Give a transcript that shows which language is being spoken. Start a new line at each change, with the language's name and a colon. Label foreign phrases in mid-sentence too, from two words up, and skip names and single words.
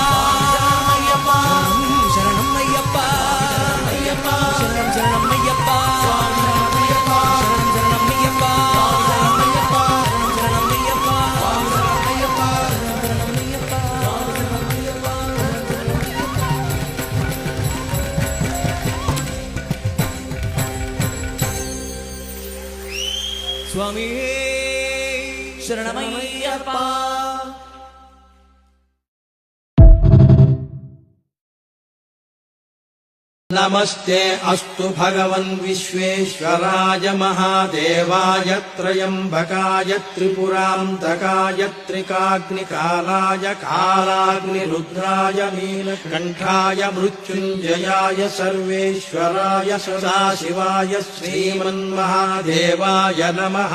Malayalam: ശരണം അയ്യപ്പ ശരണം ശരണം അയ്യപ്പ ശരണം ശരണം അയ്യപ്പ ശരണം അയ്യപ്പ സ്വാമി ശരണമയ്യപ്പ.
Sanskrit: नमस्ते अस्तु भगवन् विश्वेश्वराय महादेवाय त्रयम्बकाय त्रिपुरान्तकाय त्रिकाग्निकालाय कालाग्निरुद्राय नीलकण्ठाय मृत्युञ्जयाय सर्वेश्वराय सदाशिवाय श्रीमन्महादेवाय नमः.